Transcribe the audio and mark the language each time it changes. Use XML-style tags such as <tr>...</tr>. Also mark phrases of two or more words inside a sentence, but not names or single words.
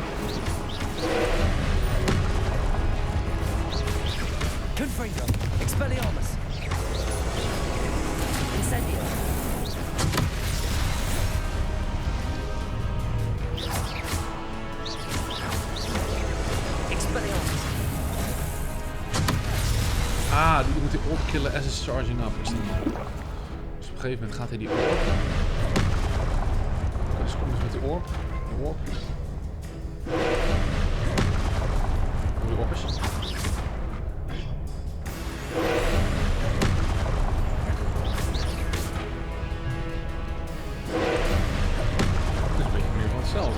<nl>Confringo. Expelliarmus. Incendio. Expelliarmus. Ah, die moet hij opkillen</nl> <en>as it's charging up.</en> <nl>Is dat mogelijk? Dus op een gegeven moment gaat hij die orb. Oké, dus kom eens met die orb. De orb. Hoe die orb is. Het is een beetje meer van hetzelfde.</nl>